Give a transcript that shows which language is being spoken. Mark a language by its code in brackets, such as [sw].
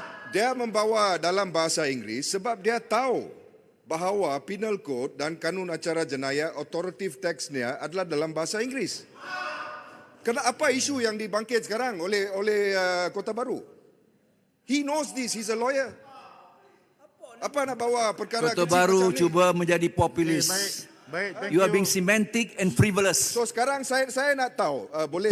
[ms] Dia membawa dalam bahasa Inggeris sebab dia tahu bahawa Penal Code dan Kanun Acara Jenayah [en] authoritative text- [ms] nya adalah dalam bahasa Inggeris. Apa isu yang dibangkit sekarang oleh Kota Baru? [en] He knows this, he's a lawyer. [ms] Apa nak bawa perkara Kota Baru macam ni? cuba menjadi populis. Baik, [en] thank You are being semantic and frivolous. [ms] So sekarang saya nak tahu, boleh